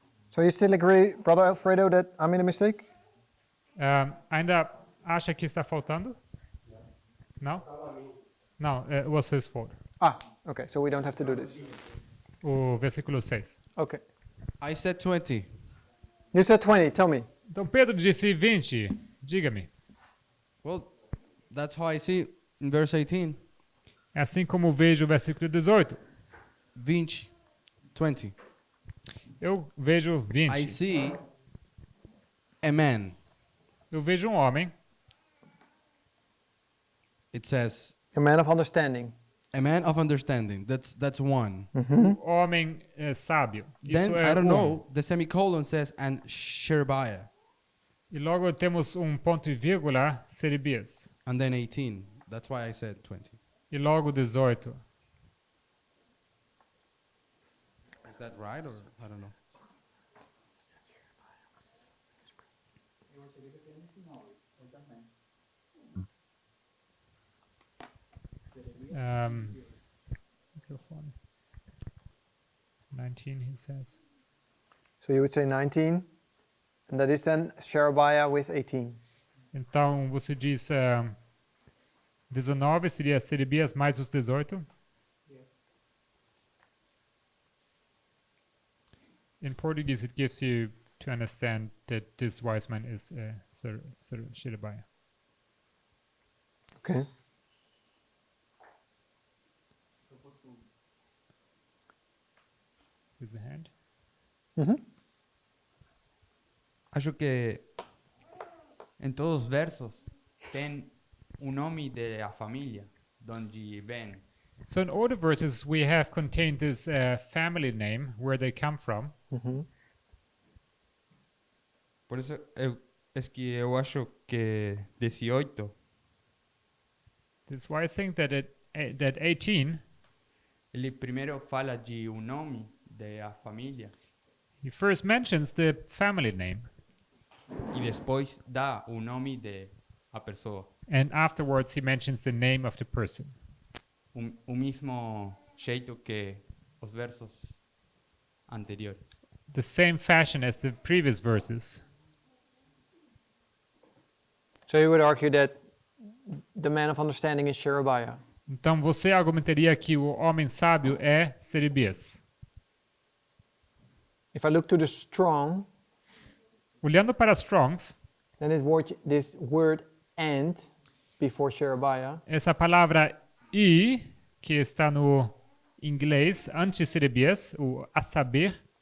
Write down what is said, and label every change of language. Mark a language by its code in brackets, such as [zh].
[en] So you still agree, Brother Alfredo, that I made a mistake? [pt] Ainda acha que está faltando? Não? Não, [en] it was his fault. Ah, okay, so we don't have to do this. [pt] O versículo 6. [en] Okay. I said 20. You said 20, tell me. [pt] Então Pedro disse 20. Diga-me. [en] Well, that's how I see it in verse 18. [pt] É assim como vejo o versículo 18. 20. 20. Eu vejo 20. [en] I see a man. [pt] Eu vejo um homem. [en] It says A man of understanding. a man of understanding. That's one. [pt] Homem sábio. [en] Then, [pt] Isso é [en] I don't [pt] um. [en] know, the semicolon says, and Sherebiah. [pt] E logo temos ponto e vírgula, Serebias. [en] And then 18. That's why I said 20. [pt] E logo 18. [en] Is that right or I don't know? Microphone. 19, he says. So you would say 19, and that is then Sherebiah with 18. Então você diz 19 seria Serebias mais os 18? In Portuguese, it gives you to understand that this wise man is Sherebiah. Okay. With the hand. [pt] Acho que em todos os versos tem nome da família de onde vem. [en] So in all the verses, we have contained this family name, where they come from. [pt] Por isso é que eu acho que 18 [en] That's why I think that that 18, [pt] ele primeiro fala de nome da família [en] he first mentions the family name, [pt] e depois dá o nome da pessoa. [en] and afterwards he mentions the name of the person. [pt] O mesmo jeito que os versos anteriores. [en] The same fashion as the previous verses. So you would argue that the man of understanding is Sherebiah. [pt] Então você argumentaria que o homem sábio é Serebias. [en] If I look to the strong, [pt] Olhando para Strongs, [en] then this word and before Sherebiah [pt] essa palavra e, que está no inglês, antes Serebias, o a saber,